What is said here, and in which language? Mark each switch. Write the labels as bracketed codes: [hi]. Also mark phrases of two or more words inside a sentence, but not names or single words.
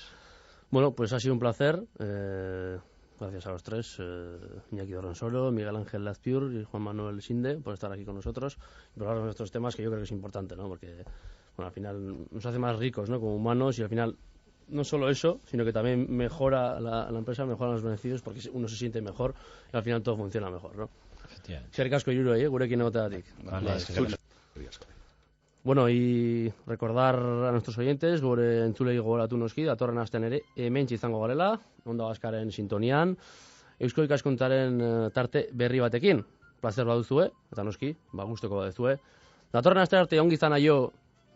[es] Bueno, pues ha sido un placer. Gracias a los tres, Iñaki Dorronsoro, Miguel Ángel Lazpiur y Juan Manuel Sinde, por estar aquí con nosotros y por hablar de estos temas, que yo creo que es importante, ¿no? Porque bueno, al final nos hace más ricos, ¿no? Como humanos, y al final no solo eso, sino que también mejora la empresa, mejoran los beneficios, porque uno se siente mejor y al final todo funciona mejor, ¿no? [eu] Eskerrik asko hiruroi, gurekin egoteagatik. [es] Bueno, y recordar a nuestros oyentes, [eu] gure entzulei gogoratu noski, datorren astean ere hementxe izango garela, Onda Baskaren sintonian, Eusko Ikaskuntzaren tarte berri batekin. Plazer baduzue, eta noski, gustoko baduzue. Datorren astean arte ongi izan aio,